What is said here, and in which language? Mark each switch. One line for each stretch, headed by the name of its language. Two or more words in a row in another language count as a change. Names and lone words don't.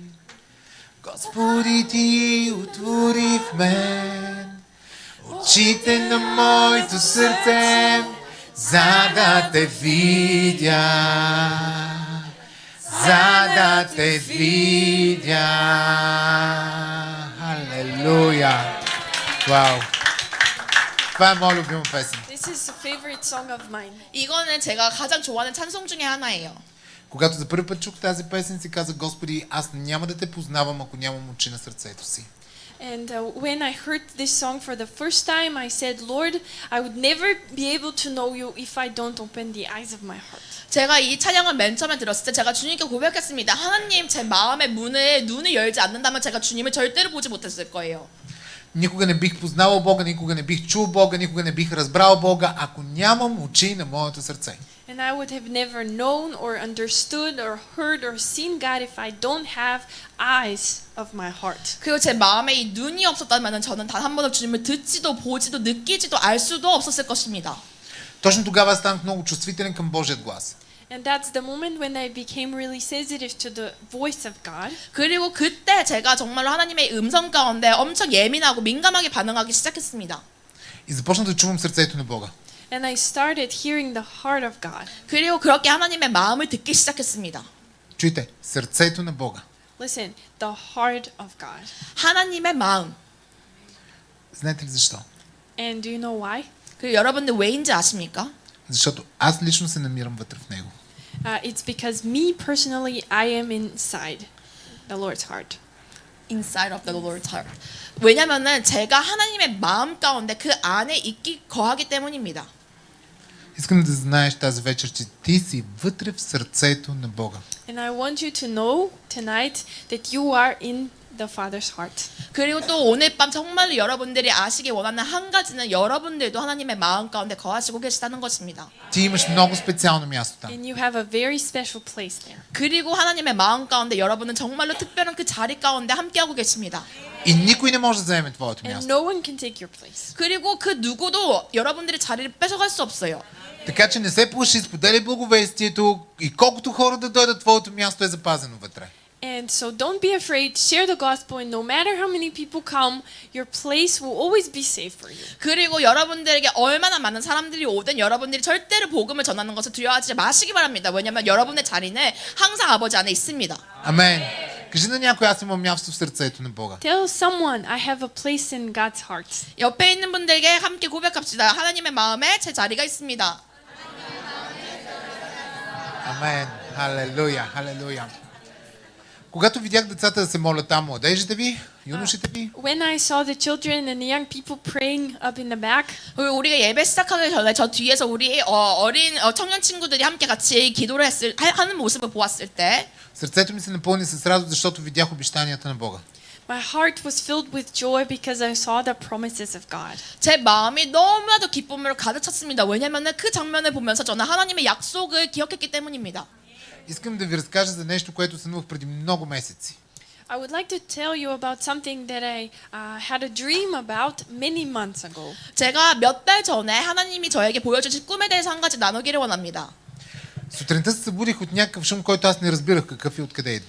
Bulgarian: Господи, ти отвори в мен очите на моето сърце, за да те видя, за да те видя. Халелуя! Вау! Това е моя любима песен.
English: This is a favorite song of mine.
Korean: 이거는 제가 가장 좋아하는 찬송 중에 하나예요.
Bulgarian: Когато за първи път чух тази песен, си казах: Господи, аз няма да те познавам, ако нямам очи на сърцето си.
English: And when I heard this song for the first time, I said, Lord, I would never be able to know you if I don't open the eyes of my heart.
Korean: 제가 이 찬양을 맨 처음에 들었을 때 제가 주님께 고백했습니다. 하나님, 제 마음의 눈을 열지 않는다면 제가 주님을 절대로 보지 못했을 거예요.
Bulgarian: Никога не бих познавал Бога, никога не бих чул Бога, никога не бих разбрал Бога, ако нямам очи на моето сърце.
English: And I would have never known or understood or heard or seen God if I don't have eyes of my heart.
Korean: 그리고 제 마음에 이 눈이 없었다면 저는 단 한 번도 주님을 듣지도 보지도 느끼지도 알 수도 없었을 것입니다.
Bulgarian: Точно тогава станах много чувствителен към Божият глас.
English: And that's the moment when I became really sensitive to the voice of God.
Korean: 그리고 그때 제가 정말로 하나님의 음성 가운데 엄청 예민하고 민감하게 반응하기 시작했습니다.
Bulgarian: И започнах да чувам сърцето на Бога.
English: And I started hearing the heart of God.
Korean: 그리고 그렇게 하나님의 마음을 듣기 시작했습니다.
Bulgarian: Чуйте, сърцето на Бога.
English: Listen, the heart of God.
Korean: 하나님의 마음.
Bulgarian: Знаете ли защо?
English: And do you know why?
Korean: 그 여러분들 왜인지 아십니까?
Bulgarian: Защото аз лично се намирам вътре в Него.
English: It's because me personally, I am inside the Lord's heart. Inside of the Lord's heart.
Korean: 왜냐면은 제가 하나님의 마음 가운데 그 안에 거하기 때문입니다.
Bulgarian: Искам да знаеш тази вечер, че ти си вътре в сърцето на Бога.
English: And I want you to know tonight that you are in the Father's heart.
Korean: 그리고 또 오늘 밤 정말로 여러분들이 아시기 원하는 한 가지는 여러분들도 하나님의 마음 가운데 거하시고 계시다는 것입니다.
Bulgarian: Ти имаш много специално място там.
English: And you have a very special place there.
Korean: 그리고 하나님의 마음 가운데 여러분은 정말로 특별한 그 자리 가운데 함께하고 계십니다.
Bulgarian: И никой не може да вземе твоето
English: And
Bulgarian: място.
English: no one can take your place.
Korean: 그리고 그 누구도 여러분들의 자리를 뺏어갈 수 없어요.
Bulgarian: Така че не се плаши, споделяй благовестието и колкото хора да дойдат, твоето място е запазено вътре.
English: And so don't be afraid, share the gospel, and no matter how many people come, your place will always be safe for you.
Korean: 그리고 여러분들에게 얼마나 많은 사람들이 오든 여러분들이 절대로 복음을 전하는 것을 두려워하지 마시기 바랍니다. 왜냐하면 여러분의 자리는 항상 아버지 안에 있습니다.
Bulgarian: Амен. Кажи на някой, аз имам място в сърцето на Бога.
English: Tell someone, I have a place in God's heart.
Korean: 옆에 있는 분들에게 함께 고백합시다. 하나님의 마음에 제 자리가 있습니다.
Bulgarian: Амен. Халелуя, халелуя. Когато видях децата да се молят там, младежите ви, юношите ви,
English: When I saw the children and the young people praying up in the back,
Korean: 그리고 우리가 예배 시작하기 전에 저 뒤에서 우리 어린 청년 친구들이 함께 같이 기도를 하는 모습을 보았을 때
Bulgarian: сърцето ми се напълни с радост, защото видях обещанията на Бога.
English: my heart was filled with joy because I saw the promises of God.
Korean: 제 마음이 너무나도 기쁨으로 가득 찼습니다. 왜냐하면 그 장면을 보면서 저는 하나님의 약속을 기억했기 때문입니다.
Bulgarian: Искам да ви разкажа за нещо, което сънувах преди много месеци.
English: I would like to tell you about something that I had a dream about many months ago.
Korean: 제가 몇 달 전에 하나님이 저에게 보여주신 꿈에 대해서 한 가지 나누기를 원합니다.
Bulgarian: Сутринта се събудих от някакъв шум, който аз не разбирах какъв и откъде идва.